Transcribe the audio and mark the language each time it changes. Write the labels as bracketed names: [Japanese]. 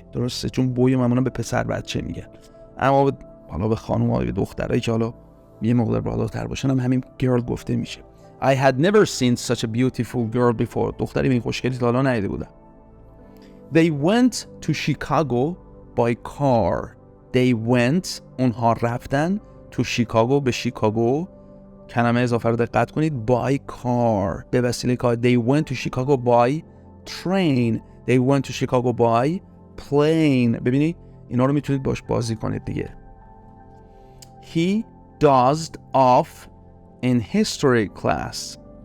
[Persian] درسته؟ چون boy معمولا به پسر بچه میگن. اما حالا به خانم‌ها یا دخترایی که حالا یه مقدار بالاتر باشن هم همین girl گفته میشه. [English] I had never seen such a beautiful girl before. [Persian] دختری به این خوشگلی تا حالا ندیده بودم. [English] They went to Chicago by car. They went [Persian] اونها رفتن [English] to Chicago [Persian] به شیکاگو. کلمه اضافه رو دقت کنید. [English] by car [Persian] به وسیله کار. [English] They went to Chicago by train. They went to Chicago by plane. [Persian] ببینید اینا رو میتونید باش بازی کنید دیگه. [English] He dozed off in history class.